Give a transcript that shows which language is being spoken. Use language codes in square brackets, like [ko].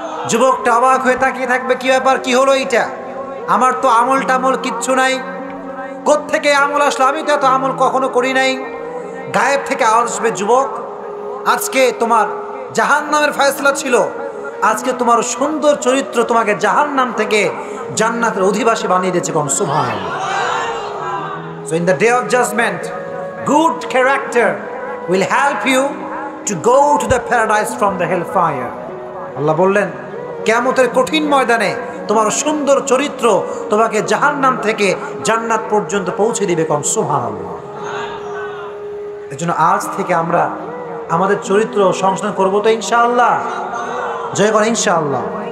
[bn] যুবকটা অবাক হয়ে তাকিয়ে থাকবে, কি ব্যাপার, কি হলো এইটা? আমার তো আমল টামল কিচ্ছু নাই, কোত্থেকে আমল আসলো? আমি তো এত আমল কখনো করি নাই। গায়েব থেকে আওয়াজ আসবে, যুবক আজকে তোমার জাহান্নামের ফয়সালা ছিল, আজকে তোমার সুন্দর চরিত্র তোমাকে জাহান্নাম থেকে জান্নাতের অধিবাসী বানিয়ে দিয়েছে। কোন সুবহানাল্লাহ। [en] So in the day of judgment, good character will help you to go to the paradise from the hellfire. [bn] আল্লাহ বললেন, কিয়ামতের কঠিন ময়দানে তোমার সুন্দর চরিত্র তোমাকে জাহান্নাম থেকে জান্নাত পর্যন্ত পৌঁছে দিবে। কোন সুবহানাল্লাহ। এজন্য আজ থেকে আমরা আমাদের চরিত্র সংশোধন করবো তো ইনশাআল্লাহ। জয় করেন ইনশাআল্লাহ।